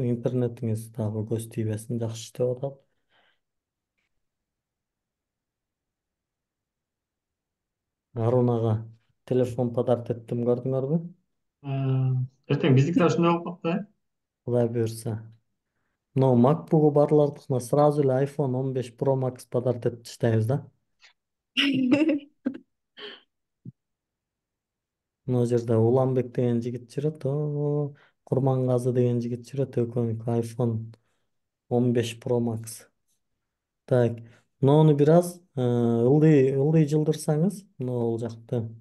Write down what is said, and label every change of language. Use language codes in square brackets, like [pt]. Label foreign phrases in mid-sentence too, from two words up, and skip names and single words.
[ky] Интернетиңиз дагы көз тийбесин, жакшы иштеп атат. Арунага телефон подарок еттим, көрдүңөрбү? Эртең биздики да ушундай болуп калат да. Кудай буюрса. Но MacBook'у барлардыкына сразу эле iPhone 15 Pro Max подарок этип таштайбыз да. Мына жерде Уланбек деген жигит жүрөт. Курмангазы деген жигит жүрөт. Экөөнүкү iPhone 15 Pro Max. Так, муну бир аз ылдый жылдырсаңыз, могул жакты.